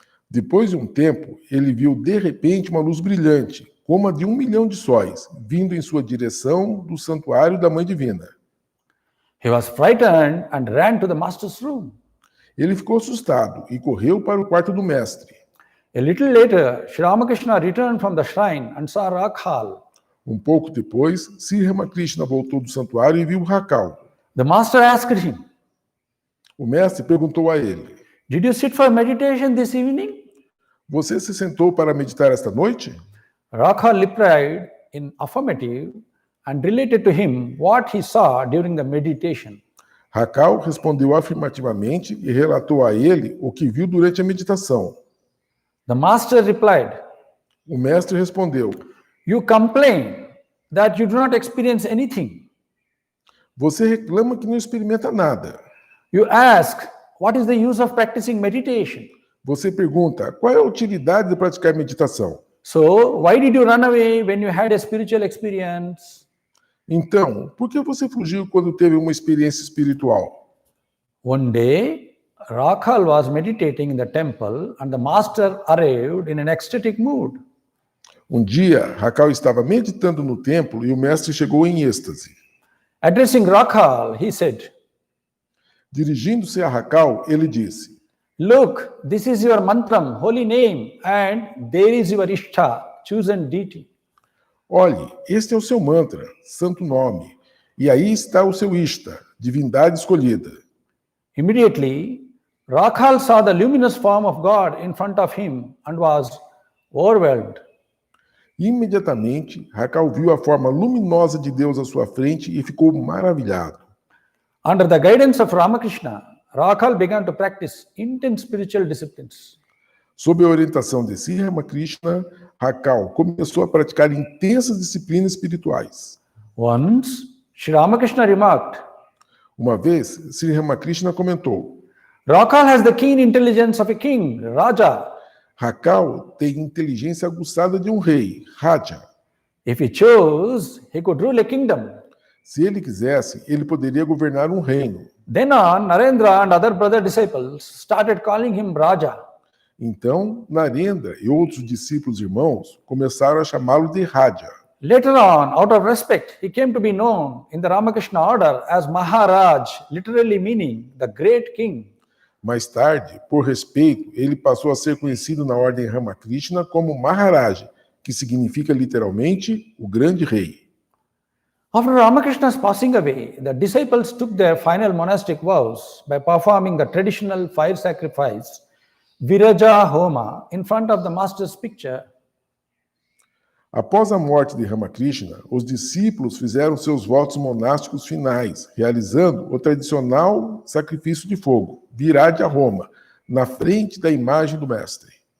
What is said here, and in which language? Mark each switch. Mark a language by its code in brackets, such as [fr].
[pt] Depois de um tempo, ele viu de repente uma luz brilhante, como a de 1 milhão de sóis, vindo em sua direção do santuário da Mãe Divina. [en] He was frightened and ran to the master's room. [pt] Ele ficou assustado e correu para o quarto do mestre. [en] A little later, Sri Ramakrishna returned from the shrine and saw Rakhal. [pt] Um pouco depois, Sri Ramakrishna voltou do santuário e viu Rakal. [en] The master asked him, [pt] O mestre perguntou a ele: [en] "Did you sit for meditation this evening?" [pt] Você se sentou para meditar esta noite? [en] Rakhal replied in affirmative and related to him what he saw during the meditation. [pt] Rakal respondeu afirmativamente e relatou a ele o que viu durante a meditação. [en] The master replied, [pt] O mestre respondeu: [en] "You complain that you do not experience anything. [pt] Você reclama que não experimenta nada. [en] You ask, what is the use of practicing meditation? [pt] Você pergunta: qual é a utilidade de praticar meditação? [en] So, why did you run away when you had a spiritual experience?" [pt] Então, por que você fugiu quando teve uma experiência espiritual? [en] One day, Rakhal was meditating in the temple and the master arrived in an ecstatic mood. [pt] Um dia, Rakal estava meditando no templo e o mestre chegou em êxtase. [en] Addressing Rakhal, he said, [pt] Dirigindo-se a Rakal, ele disse: [en] "Look, this is your mantram, holy name, and there is your Ishta, chosen deity." [pt] Olhe, este é o seu mantra, santo nome, e aí está o seu Ishta, divindade escolhida. [en] Immediately, Rakhal saw the luminous form of God in front of him and was overwhelmed. [pt] Imediatamente, Rakal viu a forma luminosa de Deus à sua frente e ficou maravilhado. [en] Under the guidance of Ramakrishna, Rakhal began to practice intense spiritual disciplines. [pt] Sob a orientação de Sri Ramakrishna, Rakal começou a praticar intensas disciplinas espirituais. [en] Once, Sri Ramakrishna remarked, [pt] Uma vez, Sri Ramakrishna comentou: [en] Rakhal has the keen intelligence of a king, Raja. [pt] Rakal tem inteligência aguçada de um rei, Raja. [en] If he chose, he could rule a kingdom. [pt] Se ele quisesse, ele poderia governar um reino. [en] Then on, Narendra and other brother disciples started calling him Raja. [pt] Então, Narendra e outros discípulos irmãos começaram a chamá-lo de Raja. [en] Later on, out of respect, he came to be known in the Ramakrishna Order as Maharaj, literally meaning the great king. [pt] Mais tarde, por respeito, ele passou a ser conhecido na Ordem Ramakrishna como Maharaj, que significa literalmente o grande rei. [en] After Ramakrishna's passing away, the disciples took their final monastic vows by performing the traditional fire sacrifice, Viraja Homa, in front of the master's picture. [pt] Após a morte de Ramakrishna, os discípulos fizeram seus votos monásticos finais, realizando o tradicional sacrifício de fogo, Viraja Homa, na frente da imagem do mestre.